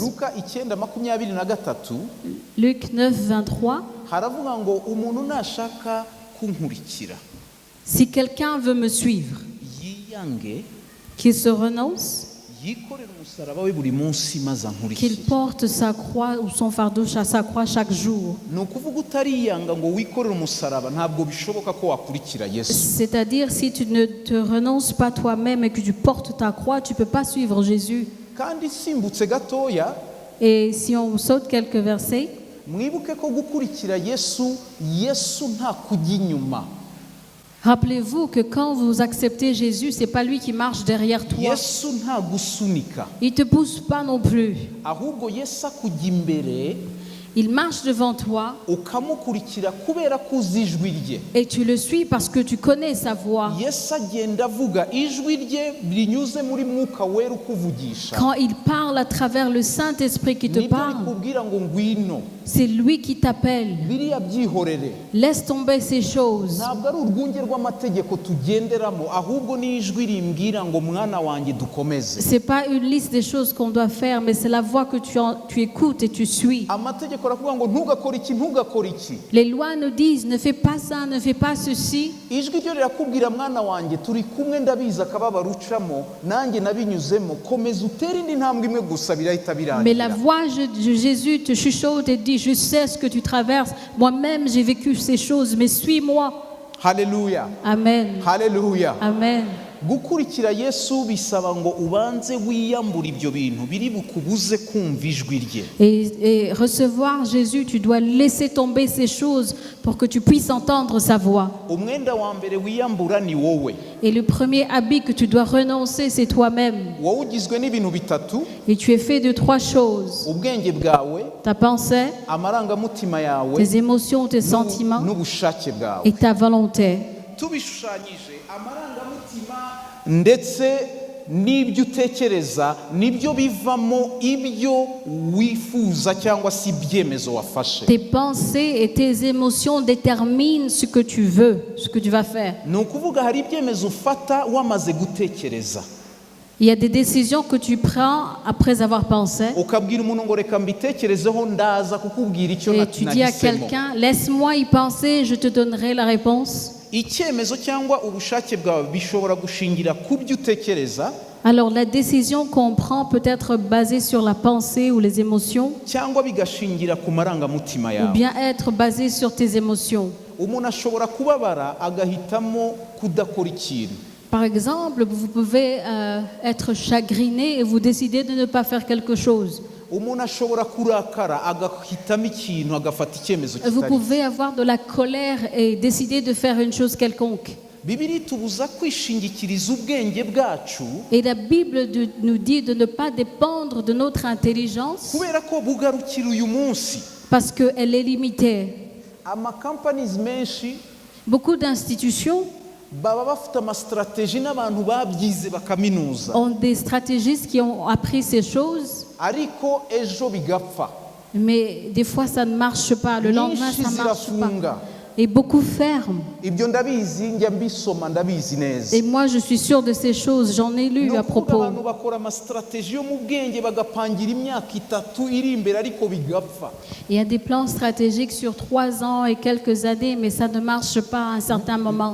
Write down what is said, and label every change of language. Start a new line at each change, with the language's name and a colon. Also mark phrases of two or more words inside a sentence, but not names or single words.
Kinyarwanda: Luka 9:23
French: Luc 9, 23,
Kinyarwanda: haravuga ngo umuntu nashaka kunkurikira
French: si quelqu'un veut me suivre,
Kinyarwanda: yiyange
French: qu'il se renonce,
Kinyarwanda: yikorera umusaraba we buri munsi maze
French: qu'il
Kinyarwanda: ankurikire.
French: porte sa croix ou son fardeau sa croix chaque jour.
Kinyarwanda: Ni ukuvuga utariyanga ngo wikorere umusaraba ntabwo bishoboka ko wakurikira Yesu.
French: C'est-à-dire, si tu ne te renonces pas toi-même et que tu portes ta croix, tu ne peux pas suivre Jésus.
Kinyarwanda: Kandi simbutse gatoya,
French: Et si on saute quelques versets,
Kinyarwanda: mwibuke ko gukurikira Yesu nta kujya inyuma.
French: rappelez-vous que quand vous acceptez Jésus, ce n'est pas lui qui marche derrière toi.
Kinyarwanda: Yesu nta gusunika,
French: Il ne te pousse pas non plus.
Kinyarwanda: ahubwo Yesu akujya imbere
French: Il marche devant toi
Kinyarwanda: ukamukurikira kubera ko uzi ijwi rye.
French: et tu le suis parce que tu connais sa voix.
Kinyarwanda: Yesu agenda avuga ijwi rye rinyuze muri mwuka wera ukuvugisha.
French: Quand il parle à travers le Saint-Esprit qui te
Kinyarwanda: Nibyo
French: parle,
Kinyarwanda: bikubwira ngo ngwino,
French: c'est lui qui t'appelle.
Kinyarwanda: biriya byihorere.
French: Laisse tomber ces choses.
Kinyarwanda: Ntabwo ari urwunge rw'amategeko tugenderamo, ahubwo ni ijwi rimbwira ngo mwana wanjye dukomeze.
French: Ce n'est pas une liste des choses qu'on doit faire, mais c'est la voix que tu écoutes et tu suis.
Kinyarwanda: Amategeko aravuga ngo ntugakore iki ntugakore iki.
French: Les lois nous disent ne fais pas ça, ne fais pas ceci.
Kinyarwanda: Ijwi ryo rirakubwira mwana wanjye turi kumwe ndabizi akababaro ucamo nanjye nabinyuzemo, komeza utere indi ntambwe imwe gusa birahita
French: Mais la
Kinyarwanda: birangira.
French: voix de Jésus te chuchote et dit je sais ce que tu traverses. Moi-même j'ai vécu ces choses, mais suis-moi.
Kinyarwanda: Haleluya, Amen. haleluya. Amen. Gukurikira Yesu bisaba ngo ubanze wiyambura ibyo bintu biri bukubuze kumva ijwi rye.
French: Et recevoir Jésus, tu dois laisser tomber ces choses pour que tu puisses entendre sa voix.
Kinyarwanda: Umwenda wa mbere wiyambura ni wowe.
French: Et le premier habit que tu dois renoncer, c'est toi-même.
Kinyarwanda: Wowe ugizwe n'ibintu bitatu:
French: Et tu es fait de 3 choses.
Kinyarwanda: ubwenge bwawe,
French: Ta pensée,
Kinyarwanda: amarangamutima yawe,
French: tes émotions, tes sentiments
Kinyarwanda: n'ubushake bwawe.
French: et ta volonté.
Kinyarwanda: Tubishushanyije, amarangamutima ndetse n'ibyo utekereza nibyo bivamo ibyo wifuza cyangwa se ibyemezo wafashe.
French: Tes pensées et tes émotions déterminent ce que tu veux, ce que tu vas faire.
Kinyarwanda: Ni ukuvuga hari ibyemezo ufata wamaze gutekereza,
French: Il y a des décisions que tu prends après avoir pensé.
Kinyarwanda: ukabwira umuntu ngo reka mbitekerezeho ndaza kukubwira icyo
French: Et tu dis à
Kinyarwanda: nahisemo.
French: quelqu'un, laisse-moi y penser, je te donnerai la réponse.
Kinyarwanda: Icyemezo cyangwa ubushake bwawe bishobora gushingira ku byo utekereza
French: Alors la décision qu'on prend peut être basée sur la pensée ou les émotions,
Kinyarwanda: cyangwa bigashingira ku marangamutima
French: ou
Kinyarwanda: yawe.
French: bien être basée sur tes émotions.
Kinyarwanda: Umuntu ashobora kubabara agahitamo kudakora ikintu.
French: Par exemple, vous pouvez être chagriné et vous décidez de ne pas faire quelque chose.
Kinyarwanda: Umuntu ashobora kurakara agahitamo ikintu agafata icyemezo
French: Vous
Kinyarwanda: kitari.
French: pouvez avoir de la colère et décider de faire une chose quelconque.
Kinyarwanda: Bibiliya itubuza kwishingikiriza ubwenge bwacu
French: Et la Bible nous dit de ne pas dépendre de notre intelligence
Kinyarwanda: kubera ko bugarukira uyu munsi.
French: parce qu'elle est limitée.
Kinyarwanda: Amakampanizi menshi
French: Beaucoup d'institutions
Kinyarwanda: baba bafite amasitrategi n'abantu babyize bakaminuza,
French: ont des stratégistes qui ont appris ces choses,
Kinyarwanda: ariko ejo bigapfa.
French: mais des fois ça ne marche pas. Le lendemain,
Kinyarwanda: Nyinshi
French: ça ne marche pas.
Kinyarwanda: zirafunga.
French: Et beaucoup ferment.
Kinyarwanda: Ibyo ndabizi, njya mbisoma ndabizi neza.
French: Et moi, je suis sûre de ces choses. J'en ai lu
Kinyarwanda: Ni
French: à
Kinyarwanda: ukuvuga
French: propos.
Kinyarwanda: abantu bakora amasitrategi yo mu bwenge bagapangira imyaka 3 iri imbere ariko bigapfa.
French: Il y a des plans stratégiques sur 3 ans et quelques années, mais ça ne marche pas à un certain moment.